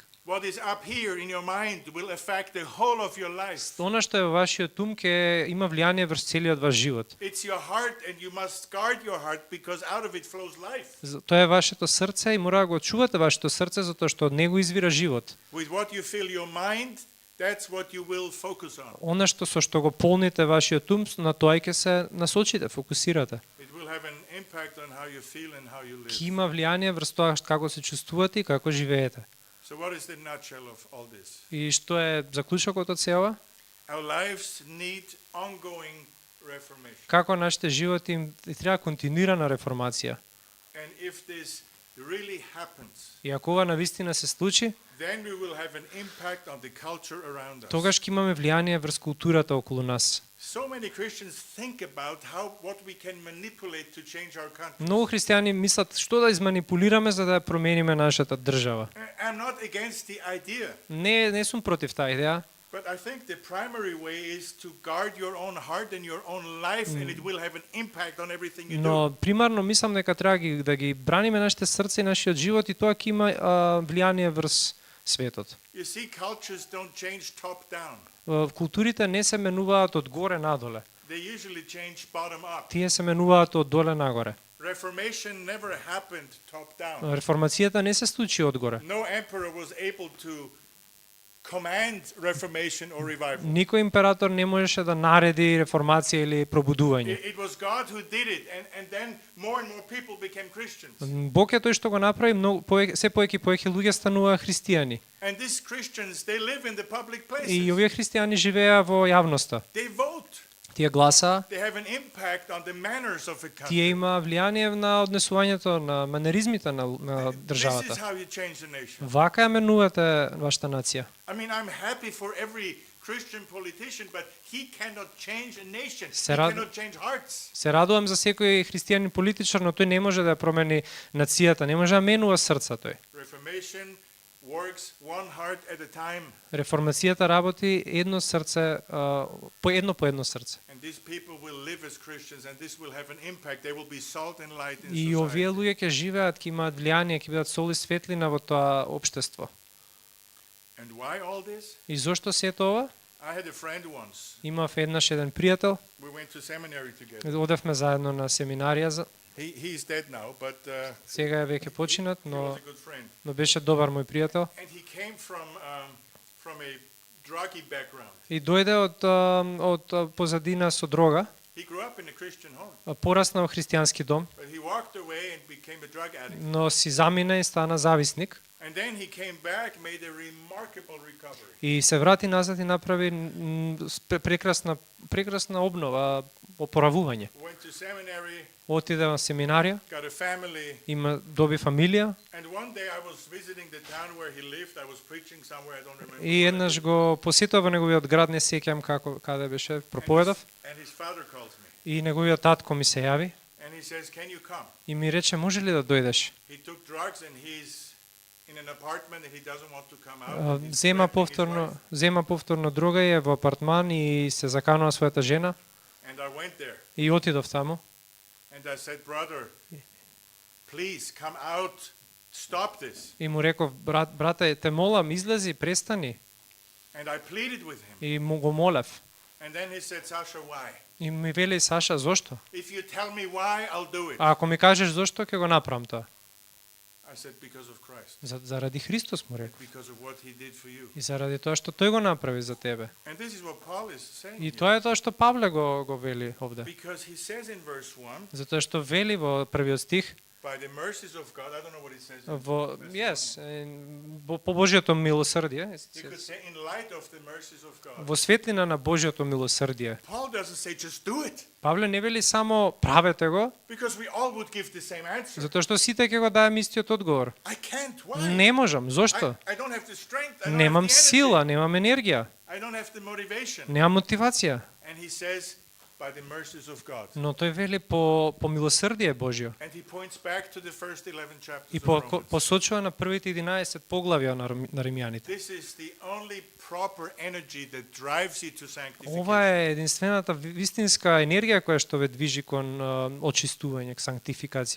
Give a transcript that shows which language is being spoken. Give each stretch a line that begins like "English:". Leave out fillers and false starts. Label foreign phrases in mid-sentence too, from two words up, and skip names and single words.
English: What is up here in your mind will affect the whole of your life.
Macedonian: Она што е во вашиот ум ќе има влијание врз целиот ваш живот.
English: It's your heart and you must guard your heart because out of it flows life.
Macedonian: Тоа е вашето срце и мора да го чувате вашето срце затоа што од него извира живот.
English: With what you fill your mind, that's what you will focus on.
Macedonian: Она со што го полните вашиот ум, на тоа ќе се насочите, фокусирате.
English: It will have an impact on how you feel and how you live.
Macedonian: Ќе има влијание врз тоа како се чувствувате и како живеете.
English: So what is the nutshell of all this?
Macedonian: И што е заклучокот од сева?
English: Our lives need ongoing reformation.
Macedonian: Како нашите животи им треба континуирана реформација.
English: And if this really happens,
Macedonian: И ако ова навистина се случи,
English: then we will have an impact on the culture around us.
Macedonian: тогаш ќе имаме влијание врз културата околу нас.
English: So many Christians think about what we can manipulate to change our country.
Macedonian: Многу христијани мислат што да изманипулираме за да ја промениме нашата држава.
English: I'm not against the idea,
Macedonian: Не сум против таа идеја,
English: but I think the primary way is to guard your own heart and your own life, and it will have an impact on everything you do.
Macedonian: но примарно мислам дека треба да ги браниме нашите срца и нашиот живот и тоа ќе има влијание врз светот.
English: You see, cultures don't change top down.
Macedonian: Културите не се менуваат од горе надоле.
English: They usually change bottom up.
Macedonian: Тие се менуваат од доле нагоре.
English: Reformation never happened top down.
Macedonian: Реформацијата не се случи одгоре.
English: No emperor was able to command reformation or revival.
Macedonian: Никој император не можеше да нареди реформација или пробудување.
English: It was God who did it, and then more and more people became Christians.
Macedonian: Бог е тој што го направи, се повеќе и повеќе луѓе стануваа христијани.
English: And these Christians, they live in the public places.
Macedonian: И овие христијани живеа во јавноста.
English: They vote.
Macedonian: Тие гласаа,
English: They have an impact on the manners of a country.
Macedonian: тие има влијание на однесувањето на манеризмите на
English: This is
Macedonian: државата.
English: how you change the nation.
Macedonian: Вака ја менувате вашата нација.
English: I mean, I'm happy for every Christian politician, but he cannot change a nation. He
Macedonian: Се рад-
English: cannot change hearts.
Macedonian: Се радувам за секој христијанин политичар, но тој не може да ја промени нацијата, не може да менува срца тој.
English: Reformation works one heart at a time,
Macedonian: Реформацијата работи едно срце, по едно срце.
English: and these people will live as Christians, and this will have an impact. They will be salt and light in
Macedonian: И овие
English: society.
Macedonian: луѓе ќе живеат, ќе имаат влијание, ќе бидат сол и светлина во тоа општество.
English: And why all this?
Macedonian: И зошто се ова?
English: I had a friend once.
Macedonian: Имав еднаш еден пријател,
English: We went to seminary together.
Macedonian: одевме заедно на семинарија,
English: He's dead now, but
Macedonian: сега е веќе починат,
English: he was
Macedonian: но
English: a good friend.
Macedonian: беше добар мој пријател.
English: And he came from a druggy background.
Macedonian: И дојде од позадина со дрога,
English: He grew up in a Christian home,
Macedonian: порасна во христијански дом,
English: but he walked away and became a drug addict.
Macedonian: но си замина и стана зависник.
English: And then he came back, made a remarkable recovery.
Macedonian: И се врати назад и направи прекрасна обнова, опоравување.
English: Went to seminary,
Macedonian: Отиде на семинарија,
English: got a family,
Macedonian: доби фамилија
English: and one day I was visiting the town where he lived. I was preaching somewhere, I don't remember.
Macedonian: и еднаш го посетив во неговиот град, не сеќам каде беше, проповедав,
English: And his father calls me,
Macedonian: и неговиот татко ми се јави
English: and he says, "Can you come?"
Macedonian: и ми рече, може ли да дојдеш?
English: He took drugs and he's in an apartment and he doesn't want to come out. He's
Macedonian: Зема
English: threatening his wife.
Macedonian: повторно друга е во апартман и се заканува својата жена
English: And I went there
Macedonian: и отидов таму
English: and I said, "Brother, please come out. Stop this."
Macedonian: и му реков, брате, те молам, излези, престани.
English: And I pleaded with him.
Macedonian: И му го молев.
English: And then he said, "Sasha, why?
Macedonian: И ми вели, Саша, зошто?
English: If you tell me why, I'll do it."
Macedonian: А ако ми кажеш зошто, ќе го направам тоа.
English: I said, because of Christ.
Macedonian: Заради Христос му
English: And
Macedonian: реков.
English: because of what he did for you.
Macedonian: И заради тоа што тој го направи за тебе.
English: And this is what Paul is saying
Macedonian: И
English: here.
Macedonian: тоа е тоа што Павле го вели овде.
English: Because he says in verse 1,
Macedonian: Затоа што вели во првиот стих
English: by the mercies of God, I don't know what he says.
Macedonian: во по Божјото милосрдие,
English: He could say in light of the mercies of God.
Macedonian: во светлина на Божјото милосрдие.
English: Paul doesn't say just do it,
Macedonian: Павле не вели само правете го,
English: because we all would give the same answer.
Macedonian: затоа што сите ќе го даеме истиот одговор.
English: I can't. Why?
Macedonian: Не можам, зошто?
English: I don't have the strength. I don't
Macedonian: Немам
English: have the energy.
Macedonian: сила, немам енергија,
English: I don't have the motivation.
Macedonian: немам мотивација.
English: And he says, by the mercies of God.
Macedonian: Но тој вели по милосрдие Божјо.
English: And he points back to the first 11 chapters
Macedonian: И
English: of Romans.
Macedonian: посочува на првите 11 поглавја на Римјаните.
English: This is the only proper energy that drives you to sanctification.
Macedonian: Ова е единствената вистинска енергија која што ве движи кон очистување, сантификација.